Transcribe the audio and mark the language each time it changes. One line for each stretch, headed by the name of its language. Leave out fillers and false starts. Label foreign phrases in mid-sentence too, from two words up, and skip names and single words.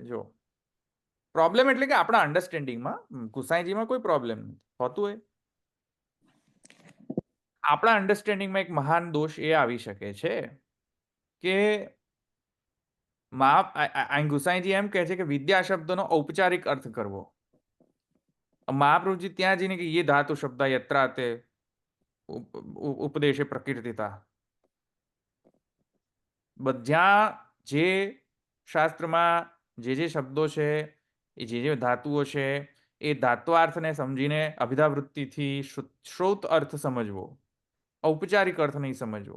Gujarati: જો પ્રોબ્લેમ એટલે કે આપણા અન્ડરસ્ટેન્ડિંગમાં, ગુસાઈજીમાં કોઈ પ્રોબ્લેમ નથી હોતું હોય. આપણા અન્ડરસ્ટેન્ડિંગમાં એક મહાન દોષ એ આવી શકે છે કે ગુસાઈજી એમ કહે છે કે વિદ્યા શબ્દનો ઔપચારિક અર્થ કરવો. મહાપ્રભુજી ત્યાં જઈને કે
Sanskrit: ये धातु शब्द यत्राते ઉપદેશે પ્રકીર્તિતા,
Gujarati: બધા જે શાસ્ત્રમાં જે શબ્દો છે, એ જે ધાતુઓ છે, એ ધાત્વાર્થને સમજીને અભિધાવૃત્તિથી શ્રોત અર્થ સમજવો, ઔપચારિક અર્થ નહીં સમજવો.